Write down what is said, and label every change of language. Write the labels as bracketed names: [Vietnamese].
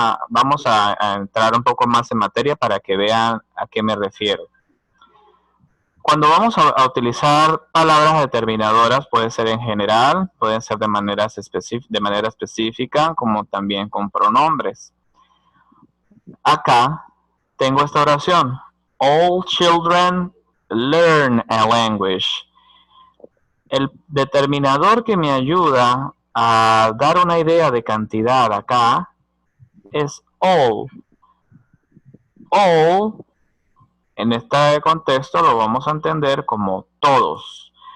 [Spanish] Vamos a entrar un poco más en materia para que vean a qué me refiero. Cuando vamos a utilizar palabras determinadoras, puede ser en general, pueden ser de manera específica, como también con pronombres. Acá tengo esta oración. [English] All children learn a language. [Spanish] El determinador que me ayuda a dar una idea de cantidad acá es all. All, en este contexto, lo vamos a entender como todos.